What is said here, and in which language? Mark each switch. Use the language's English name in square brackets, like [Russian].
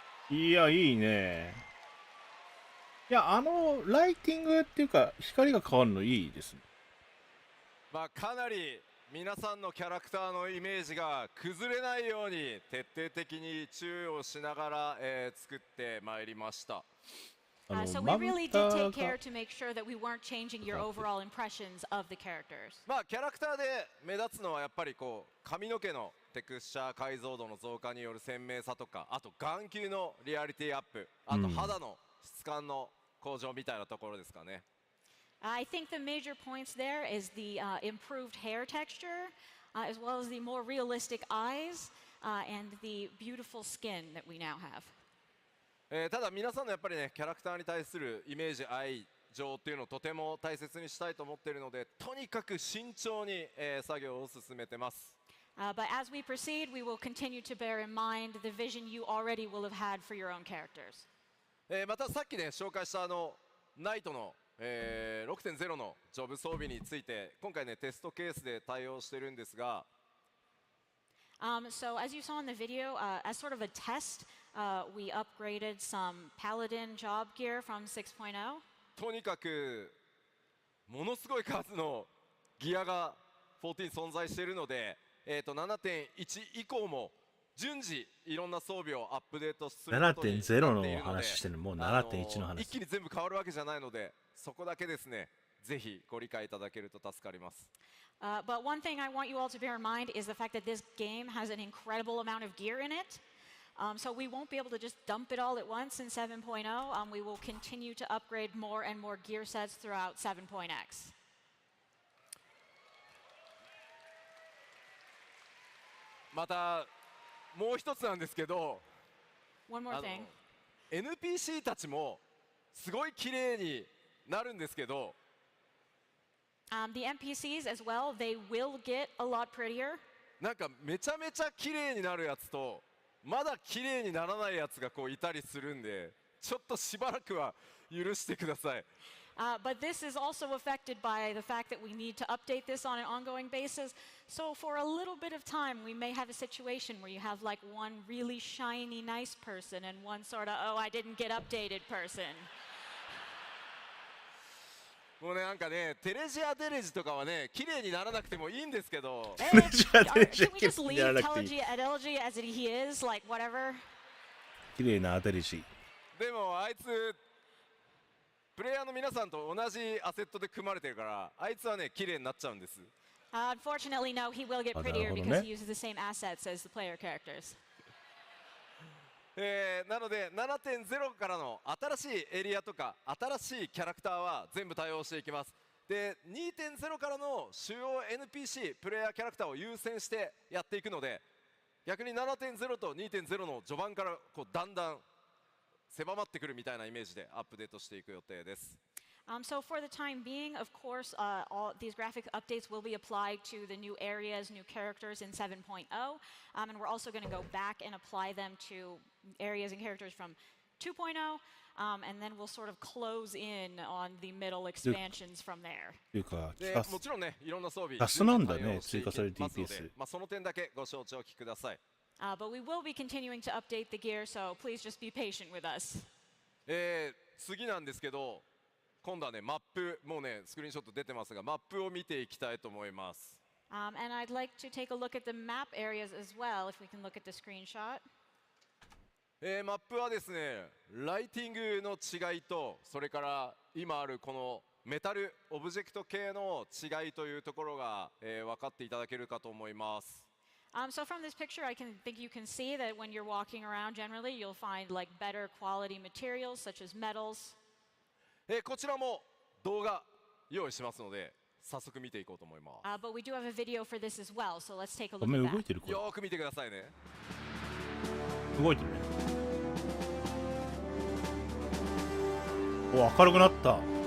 [Japanese] いや、いいね。いや、ライティングっていうか、光が変わるのいいですね。かなり皆さんのキャラクターのイメージが崩れないように徹底的に注意をしながら、作ってまいりました。 [English] So we really did take care to make sure that we weren't changing your overall impressions of the characters. [Japanese] キャラクターで目立つのはやっぱり髪の毛のテクスチャー解像度の増加による鮮明さとか、あと眼球のリアリティアップ、あと肌の質感の向上みたいなところですかね。 [English] I think the major points there is the improved hair texture, as well as the more realistic eyes, and the beautiful skin that we now have. [Japanese] ただ皆さんのやっぱりねキャラクターに対するイメージ愛情っていうのをとても大切にしたいと思っているので、とにかく慎重に、作業を進めてます。 [English] But as we proceed, we will continue to bear in mind the vision you already will have had for your own characters. [Japanese] またさっきね紹介したナイトの、6.0 のジョブ装備について今回ねテストケースで対応してるんですが、 [English] So as you saw in the video, as sort of a test, we upgraded some Paladin job gear from 6.0. [Japanese] とにかくものすごい数のギアが14存在しているので、7.1 以降も順次いろんな装備をアップデートすることになっているので、 7.0 の話してるのもう 7.1 の話。一気に全部変わるわけじゃないので、そこだけですねぜひご理解いただけると助かります。 [English] But one thing I want you all to bear in mind is the fact that this game has an incredible amount of gear in it. So we won't be able to just dump it all at once in 7.0. We will continue to upgrade more and more gear sets throughout 7.x. [Japanese] またもう一つなんですけど、 [English] One more thing. [Japanese] NPC たちもすごい綺麗になるんですけど、 [English] The NPCs as well, they will get a lot prettier. [Japanese] なんかめちゃめちゃ綺麗になるやつとまだ綺麗にならないやつがこういたりするんで、ちょっとしばらくは許してください。 [English] But this is also affected by the fact that we need to update this on an ongoing basis. So for a little bit of time, we may have a situation where you have like one really shiny, nice person and one sort of, oh, I didn't get updated person. [Japanese] もうね、なんかね、テレジアデレジとかはね、綺麗にならなくてもいいんですけど、 [English] Can we just leave Telegy Adelgy as he is, like whatever? [Japanese] 綺麗なアデリジ。でもあいつプレイヤーの皆さんと同じアセットで組まれてるから、あいつはね、綺麗になっちゃうんです。 [English] Unfortunately, no, he will get prettier because he uses the same assets as the player characters. [Japanese] なので 7.0 からの新しいエリアとか新しいキャラクターは全部対応していきます。で 2.0 からの主要 NPC プレイヤーキャラクターを優先してやっていくので、逆に 7.0 と 2.0 の序盤からこうだんだん狭まってくるみたいなイメージでアップデートしていく予定です。 [English] So for the time being, of course, all these graphic updates will be applied to the new areas, new characters in 7.0. And we're also going to go back and apply them to areas and characters from 2.0. And then we'll sort of close in on the middle expansions from there. [Japanese] というか、でもちろんね、いろんな装備キャスなんだね、追加される DPS。その点だけご承知おきください。 [English] But we will be continuing to update the gear, so please just be patient with us. [Japanese] 次なんですけど、今度はね、マップ、もうね、スクリーンショット出てますが、マップを見ていきたいと思います。 [English] And I'd like to take a look at the map areas as well, if we can look at the screenshot. [Japanese] マップはですね、ライティングの違いと、それから今あるこのメタル、オブジェクト系の違いというところが、分かっていただけるかと思います。 [English] So from this picture, I think you can see that when you're walking around, generally, you'll find like better quality materials such as metals. [Japanese] こちらも動画用意しますので、早速見ていこうと思います。 [English] But we do have a video for this as well, so let's take a [Japanese] 画 [English] look [Japanese] 面 [English] at [Japanese] 動い [English] that. [Japanese] てるこれ。よーく見てくださいね。動いてるね。お、明るくなった。